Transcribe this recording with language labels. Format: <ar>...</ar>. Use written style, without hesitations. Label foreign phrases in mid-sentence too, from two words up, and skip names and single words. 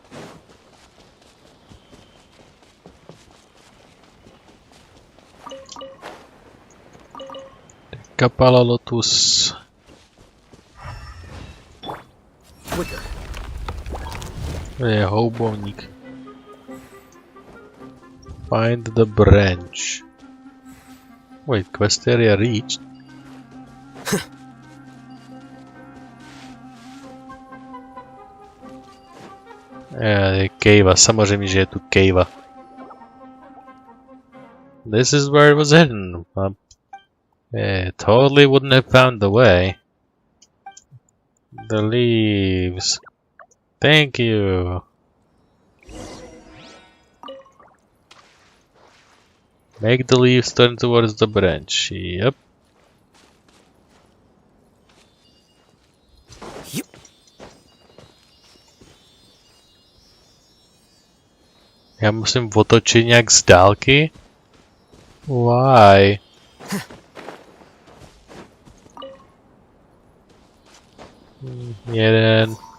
<cs>Kapala Lotus. Je houbovník.</cs> <en>Find the branch. Wait, quest area reached.</en> <cs>Je cave, samozřejmě, že je tu cave.</cs> <en>This is where it was hidden. Totally wouldn't have found the way. The leaves. Thank you. Make the leaves turn towards the branch. Yep.</en> <cs>Já musím otočit nějak z dálky?</cs> <en>Why? Jeden.</en>